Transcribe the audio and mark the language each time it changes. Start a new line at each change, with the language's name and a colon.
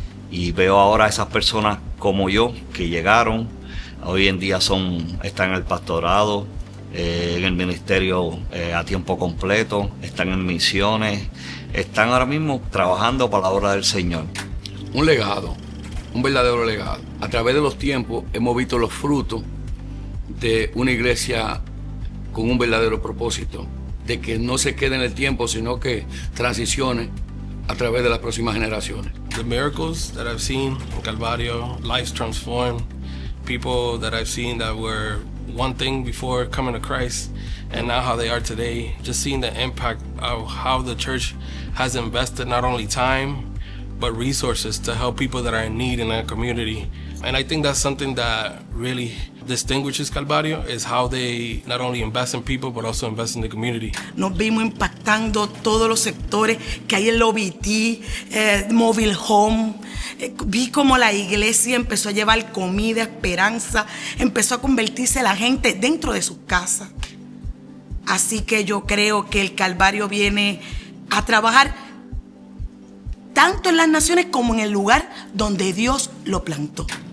Spanish: Y veo ahora a esas personas como yo que llegaron, hoy en día están en el pastorado, en el ministerio a tiempo completo, están en misiones, están ahora mismo trabajando para la obra del Señor. Un legado, un verdadero legado. A través de los tiempos hemos visto los frutos de una iglesia con un verdadero propósito, de que no se quede en el tiempo, sino que transicione a través de las próximas generaciones.
English: The miracles that I've seen in Calvario, lives transformed, people that I've seen that were one thing before coming to Christ and now how they are today, just seeing the impact of how the church has invested not only time but resources to help people that are in need in our community. And I think that's something that really distinguishes Calvario, is how they not only invest in people but also invest in the community.
Spanish: Nos vimos impactando todos los sectores que hay en el OBT, Mobile Home. Vi como la iglesia empezó a llevar comida, esperanza, empezó a convertirse la gente dentro de sus casas. Así que yo creo que el Calvario viene a trabajar tanto en las naciones como en el lugar donde Dios lo plantó.